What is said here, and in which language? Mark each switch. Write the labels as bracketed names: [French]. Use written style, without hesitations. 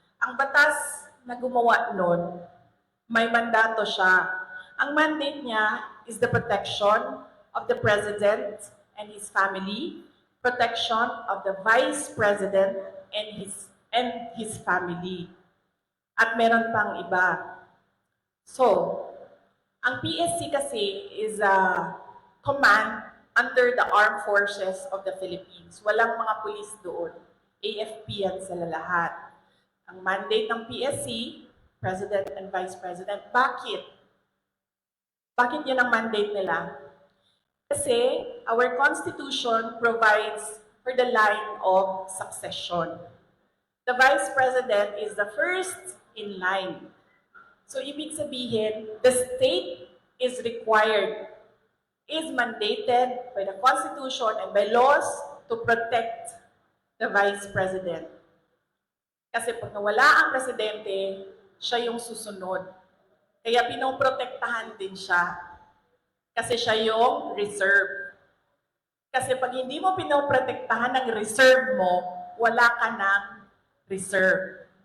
[Filipino] Ang batas na gumawa nun, may mandato siya. Ang mandate niya [English] is the protection of the President and his family, protection of the Vice President and his family. [Filipino] At meron pang iba. [English] So, [Filipino] ang PSC kasi [English] is a command under the Armed Forces of the Philippines. [Filipino] Walang mga pulis doon. AFP yan sila lahat. Ang mandate ng PSC, President and Vice President. Bakit? Bakit yan ang mandate nila? Kasi [English] our Constitution provides for the line of succession. The Vice President is the first in line. So, [Filipino] ibig sabihin, [English] the state is required, is mandated by the Constitution and by laws to protect the Vice President. [Filipino] Kasi pag nawala ang presidente, siya yung susunod. Kaya pinoprotektahan din siya. Kasi siya yung reserve. Kasi pag hindi mo pinoprotektahan ng reserve mo, wala ka ng reserve.